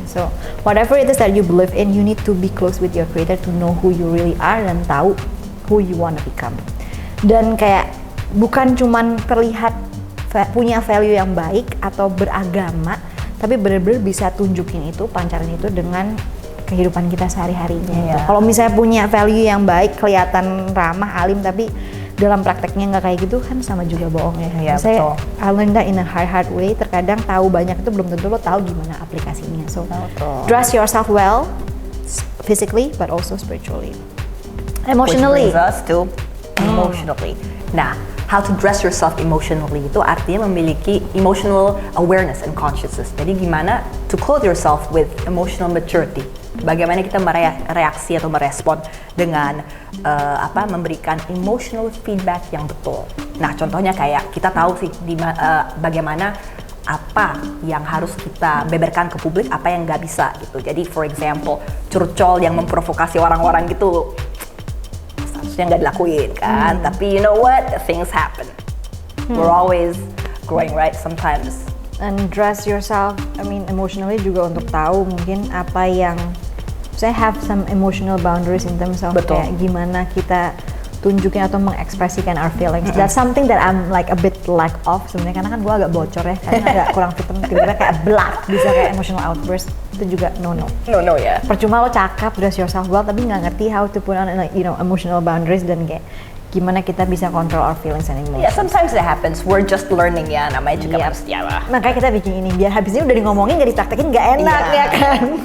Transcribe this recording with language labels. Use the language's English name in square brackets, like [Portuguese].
[English] So whatever it is that you believe in, you need to be close with your creator to know who you really are [Indonesian] dan tahu [English] who you wanna become. [Indonesian] Dan kayak bukan cuman terlihat punya value yang baik atau beragama, tapi benar-benar bisa tunjukin itu, pancarin itu dengan kehidupan kita sehari-harinya. Gitu. Kalau misalnya punya value yang baik, kelihatan ramah, alim, tapi dalam prakteknya nggak kayak gitu kan sama juga bohong ya. Iya, Saya betul. [English] I learned that in a hard way. [Indonesian] Terkadang tahu banyak itu belum tentu lo tahu gimana aplikasinya. [English] So [Indonesian] Betul. [English] dress yourself well, physically but also spiritually, emotionally. Which brings us to emotionally. [Indonesian] Nah, [English] how to dress yourself emotionally [Indonesian] itu artinya memiliki [English] emotional awareness and consciousness. [Indonesian] Jadi gimana [English] to clothe yourself with emotional maturity. [Indonesian] Bagaimana kita mereaksi atau merespon dengan memberikan emotional feedback yang betul. Nah, contohnya kayak kita tahu sih bagaimana apa yang harus kita beberkan ke publik, apa yang nggak bisa gitu. Jadi [English] for example, [Indonesian] curcol yang memprovokasi orang-orang gitu seharusnya nggak dilakuin kan. [English] Tapi you know what, things happen. We're always growing, right? Sometimes. And dress yourself, emotionally [Indonesian] juga untuk tahu mungkin apa yang saya [English] have some emotional boundaries in terms of [Indonesian] Betul. kayak gimana kita tunjukin atau mengekspresikan [English] our feelings. That's something that I'm like a bit lack of [Indonesian] sebenarnya, karena kan gue agak bocor ya, karena agak kurang fitem, kira-kira kayak black, bisa kayak emotional outburst, itu juga no. [English] No ya. [Indonesian] Percuma lo cakep, [English] dress yourself well, [Indonesian] tapi nggak ngerti [English] how to put on emotional boundaries [Indonesian] dan kayak gimana kita bisa [English] control our feelings and emotions. Yeah, sometimes it happens. We're just learning [Indonesian] ya, namanya juga manusia lah. Makanya kita bikin ini, biar habis ini udah ngomongin nggak dipraktekin nggak enak ya kan.